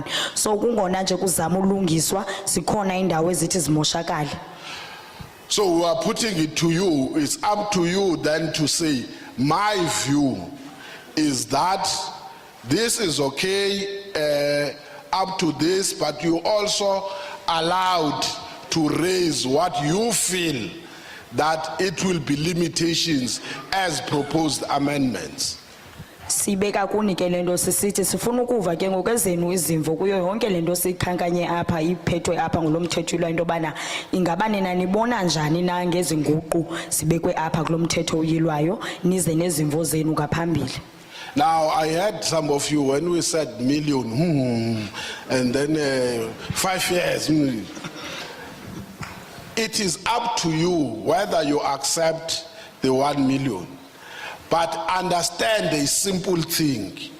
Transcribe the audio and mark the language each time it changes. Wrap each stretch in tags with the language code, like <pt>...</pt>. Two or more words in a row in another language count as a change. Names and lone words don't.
<xh>So kungona nje kuzama ulungiswa sikhona indawo ezithi zimoshakala.</xh> <en>So we are putting it to you. It's up to you then to say, my view is that this is okay up to this, but you also allowed to raise what you feel that it will be limitations as proposed amendments.</en> <xh>Sibeka kunike lento sisithi sifuna ukuva ke ngokwezenu izimvo kuyo yonke lento sikhankanye apha iphethwe apha ngolomthethulwa into bana ingaba nina nibona njani na ngezinguqu sibekwe apha kulomthetho uyilwayo nize nezimvo zenu ngaphambili.</xh> <en>Now, I heard some of you when we said million, and then 5 years. It is up to you whether you accept the 1 million. But understand a simple thing.</en>